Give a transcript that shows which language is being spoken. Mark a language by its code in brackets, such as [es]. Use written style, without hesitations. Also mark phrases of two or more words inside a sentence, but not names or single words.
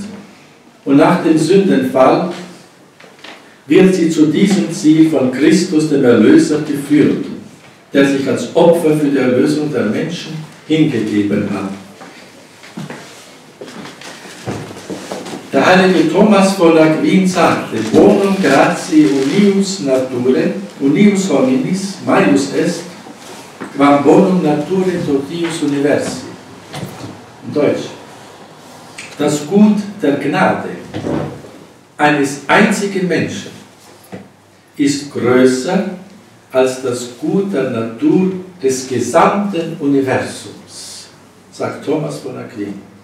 [de] Und nach dem Sündenfall wird sie zu diesem Ziel von Christus, dem Erlöser, geführt, der sich als Opfer für die Erlösung der Menschen hingegeben hat. Der heilige Thomas von Aquin sagte, [la] bonum gratiae unius naturae, unius hominis, maius est, quam bonum naturae totius universi. [de] In Deutsch. Das Gut der Gnade eines einzigen Menschen ist größer als das Gut der Natur des gesamten Universums, sagt Thomas von Aquin.